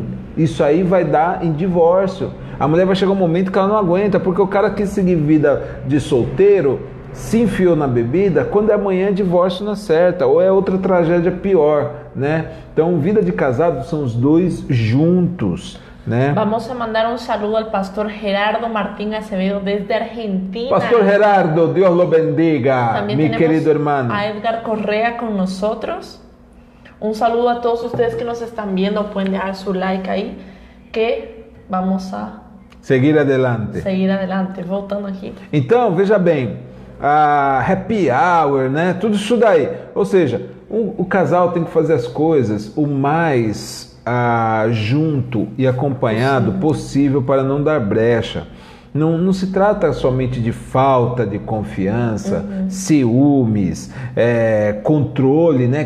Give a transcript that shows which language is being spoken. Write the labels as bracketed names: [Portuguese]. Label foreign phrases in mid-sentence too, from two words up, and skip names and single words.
[Portuguese] Isso aí vai dar em divórcio. A mulher vai chegar um momento que ela não aguenta, porque o cara quis seguir vida de solteiro, se enfiou na bebida, quando é amanhã divórcio não acerta, ou é outra tragédia pior, né? Então, vida de casado são os dois juntos, né? [Spanish] Vamos a mandar um saludo ao pastor Gerardo Martín Acevedo desde Argentina. Pastor Gerardo, Deus lo bendiga, mi querido hermano. A Edgar Correa con nosotros. Un saludo a todos ustedes que nos están viendo, pueden dejar su like ahí, que vamos a seguir adelante. [Portuguese] Voltando aqui. Então, veja bem, a [English] happy hour, [Portuguese] né? Tudo isso daí. Ou seja, o casal tem que fazer as coisas o mais junto e acompanhado possível para não dar brecha. Não se trata somente de falta de confiança, ciúmes, controle, né?